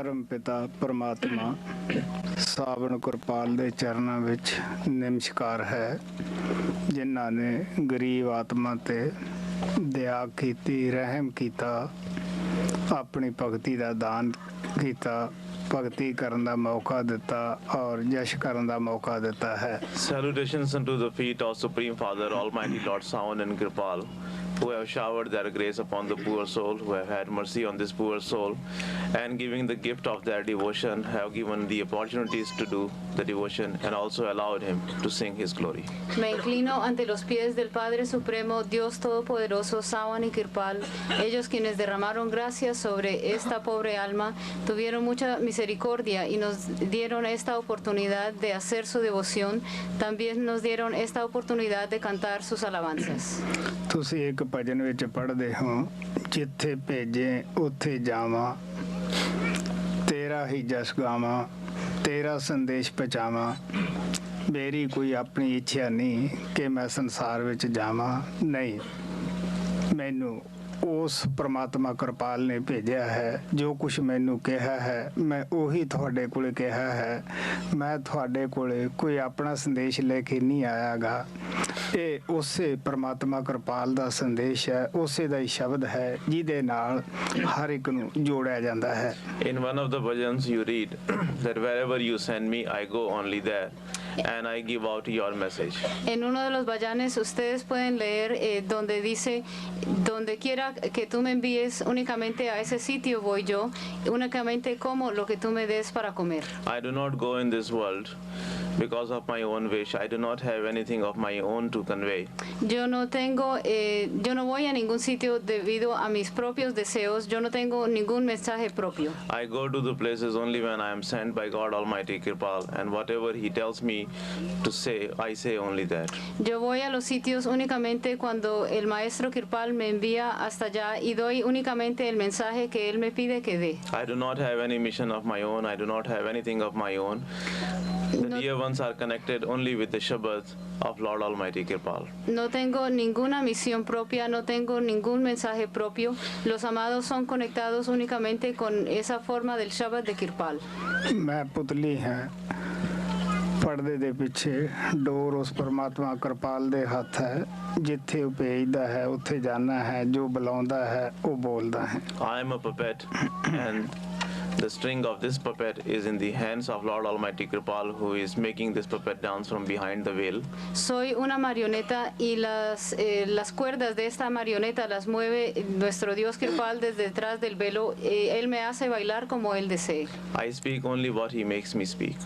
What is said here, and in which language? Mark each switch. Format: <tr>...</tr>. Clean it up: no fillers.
<pa>ਪਿਤਾ ਪਰਮਾਤਮਾ ਸਾਵਣ ਕਿਰਪਾਲ ਦੇ ਚਰਨਾਂ ਵਿੱਚ ਨਮਸਕਾਰ ਹੈ, ਜਿਨ੍ਹਾਂ ਨੇ ਗਰੀਬ ਆਤਮਾ ਤੇ ਦਇਆ ਕੀਤੀ, ਰਹਿਮ ਕੀਤਾ, ਆਪਣੀ ਭਗਤੀ ਦਾ ਦਾਨ ਕੀਤਾ, ਭਗਤੀ ਕਰਨ ਦਾ ਮੌਕਾ ਦਿੱਤਾ ਔਰ ਜਸ਼ ਕਰਨ ਦਾ ਮੌਕਾ ਦਿੱਤਾ ਹੈ।</pa> <en>Salutations unto the feet of Supreme Father, Almighty Lord Savan and Kripal, who have showered their grace upon the poor soul, who have had mercy on this poor soul, and giving the gift of their devotion, have given the opportunities to do the devotion and also allowed him to sing his glory.</en> <es>Me inclino ante los pies del Padre Supremo, Dios Todopoderoso, Savan y Kripal, ellos quienes derramaron gracia sobre esta pobre alma, tuvieron mucha misericordia y nos dieron esta oportunidad de hacer su devoción, también nos dieron esta oportunidad de cantar sus alabanzas.</es> <pa>ਤੁਸੀਂ ਇੱਕ ਭਜਨ ਵਿੱਚ ਪੜ੍ਹਦੇ ਹੋ, ਜਿੱਥੇ ਭੇਜੇ ਉੱਥੇ ਜਾਵਾਂ, ਤੇਰਾ ਹੀ ਜਸ ਗਾਵਾਂ, ਤੇਰਾ ਸੰਦੇਸ਼ ਪਹੁੰਚਾਵਾਂ। ਮੇਰੀ ਕੋਈ ਆਪਣੀ ਇੱਛਾ ਨਹੀਂ ਕਿ ਮੈਂ ਸੰਸਾਰ ਵਿੱਚ ਜਾਵਾਂ, ਨਹੀਂ, ਮੈਨੂੰ ਉਸ ਪ੍ਰਮਾਤਮਾ ਕਿਰਪਾਲ ਨੇ ਭੇਜਿਆ ਹੈ। ਜੋ ਕੁਛ ਮੈਨੂੰ ਕਿਹਾ ਹੈ ਮੈਂ ਉਹੀ ਤੁਹਾਡੇ ਕੋਲ ਕਿਹਾ ਹੈ। ਮੈਂ ਤੁਹਾਡੇ ਕੋਲ ਕੋਈ ਆਪਣਾ ਸੰਦੇਸ਼ ਲੈ ਕੇ ਨਹੀਂ ਆਇਆਗਾ। ਇਹ ਉਸੇ ਪ੍ਰਮਾਤਮਾ ਕਿਰਪਾਲ ਦਾ ਸੰਦੇਸ਼ ਹੈ, ਉਸੇ ਦਾ ਹੀ ਸ਼ਬਦ ਹੈ ਜਿਹਦੇ ਨਾਲ ਹਰ ਇੱਕ ਨੂੰ ਜੋੜਿਆ ਜਾਂਦਾ ਹੈ।</pa> <en>In one of the bhajans you read that wherever you send me, I go only there, and I give out your message.</en> <es>En uno de los bayanes ustedes pueden leer donde dice, donde quiera que tú me envíes, únicamente a ese sitio voy yo, únicamente como lo que tú me des para comer.</es> <en>I do not go in this world because of my own wish. I do not have anything of my own to convey.</en> <es>Yo no voy a ningún sitio debido a mis propios deseos. Yo no tengo ningún mensaje propio.</es> <en>I go to the places only when I am sent by God Almighty Kripal, and whatever He tells me to say, I say only that.</en> <es>Yo voy a los sitios únicamente cuando el maestro Kripal me envía hasta allá y doy únicamente el mensaje que él me pide que dé.</es> <en>I do not have any mission of my own. I do not have anything of my own. The dear ones are connected only with the Shabad of Lord Almighty Kripal.</en> <es>No tengo ninguna misión propia, no tengo ningún mensaje propio. Los amados son conectados únicamente con esa forma del Shabbat de Kripal.</es> <pa>ਮੈਂ ਪੁਤਲੀ ਹਾਂ, ਪਰਦੇ ਦੇ ਪਿੱਛੇ ਡੋਰ ਉਸ ਪਰਮਾਤਮਾ ਕਿਰਪਾਲ ਦੇ ਹੱਥ ਹੈ। ਜਿੱਥੇ ਉਹ ਭੇਜਦਾ ਹੈ ਉੱਥੇ ਜਾਣਾ ਹੈ, ਜੋ ਬੁਲਾਉਂਦਾ ਹੈ ਉਹ ਬੋਲਦਾ ਹੈ।</pa> <en>I am a puppet, and the string of this puppet is in the hands of Lord Almighty Kripal, who is making this puppet dance from behind the veil.</en> <es>Soy una marioneta y las cuerdas de esta marioneta las mueve nuestro Dios Kripal desde detrás del velo. Él me hace bailar como él desee.</es> <en>I speak only what he makes me speak.</en>